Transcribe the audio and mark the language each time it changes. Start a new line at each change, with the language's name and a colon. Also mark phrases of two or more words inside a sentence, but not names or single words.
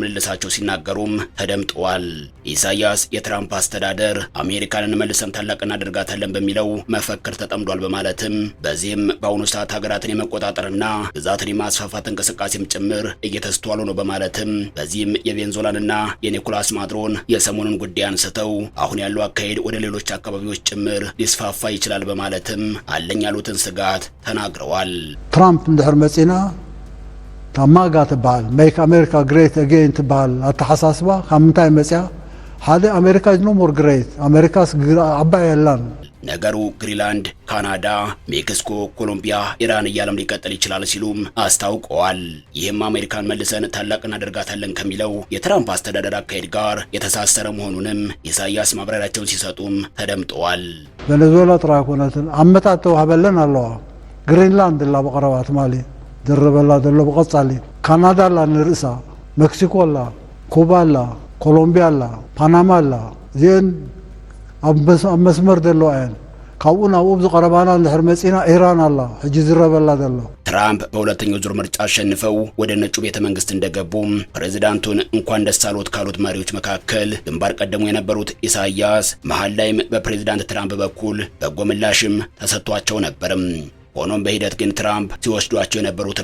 Amharic: ምልልሳቸው ሲናገሩም ተደምጠዋል። ኢሳያስ የትራምፕ አስተዳደር አሜሪካንን መልሰን ታላቅ እናደርጋታለን በሚለው መፈክር ተጠምዷል በማለትም በዚህም በአሁኑ ሰዓት ሀገራትን የመቆጣጠርና ግዛትን የማስፋፋት እንቅስቃሴ ጭምር እየተስተዋሉ ነው በማለትም በዚህም የቬንዙዌላንና የኒኮላስ ማዱሮን የሰሞኑን ጉዳይ አንስተው አሁን ያለው አካሄድ ወደ ሌሎች አካባቢዎች ጭምር ሊስፋፋ ይችላል በማለትም አለኝ ያሉትን ስጋት ተናግረዋል።
Tigrinya: ትራምፕ እንድሕር መጺና ታማጋ ትባል
English: Make America great again
Tigrinya: ትባል አተሐሳስባ ከምንታይ መጺያ ሓደ አሜሪካ
English: is no more great
Tigrinya: አሜሪካስ አባይ ያላን
Amharic: ነገሩ ግሪንላንድ፣ ካናዳ፣ ሜክሲኮ፣ ኮሎምቢያ፣ ኢራን እያለም ሊቀጥል ይችላል ሲሉም አስታውቀዋል። ይህም አሜሪካን መልሰን ታላቅ እናደርጋታለን ከሚለው የትራምፕ አስተዳደር አካሄድ ጋር የተሳሰረ መሆኑንም ኢሳያስ ማብራሪያቸውን ሲሰጡም ተደምጠዋል።
Tigrinya: ቬኔዙዌላ ጥራይ ኮነትን አመታት ተዋህበለን ኣለዋ ግሪንላንድ ላ በቀረባት ማሊ ድርበላ ዘሎ በቀጻሊ ካናዳ ላ ንርእሳ ሜክሲኮ ላ ኩባ ላ ኮሎምቢያ ላ ፓናማ ላ ዚን ኣብ መስመር ዘሎ አያን ካብኡ ናብኡ ዝቀረባና እንድሕር መጺና ኢራን አላ ሕጂ ዝረበላ ዘሎ።
Amharic: ትራምፕ በሁለተኛው ዙር ምርጫ አሸንፈው ወደ ነጩ ቤተ መንግስት እንደገቡም ፕሬዝዳንቱን እንኳን ደስ አሎት ካሉት መሪዎች መካከል ግንባር ቀደሙ የነበሩት ኢሳያስ መሃል ላይም በፕሬዝዳንት ትራምፕ በኩል በጎ ምላሽም ተሰጥቷቸው ነበርም። ሆኖም በሂደት ግን ትራምፕ ሲወስዷቸው የነበሩት